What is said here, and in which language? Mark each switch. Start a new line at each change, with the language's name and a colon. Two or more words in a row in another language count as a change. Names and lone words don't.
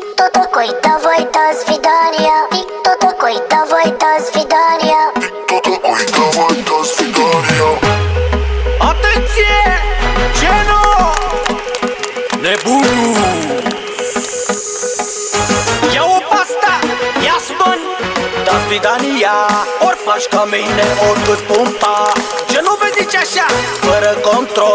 Russian: такой, давай до свидания. И кто такой, давай до свидания. Кто такой, давай до свидания.
Romanian: Atenție! Geno! Nebunul! Ia-o pasta, ia spân,
Russian: до свидания.
Romanian: Ori faci ca mine, ori îți pumpa. Ce nu vezi zici așa, fără control.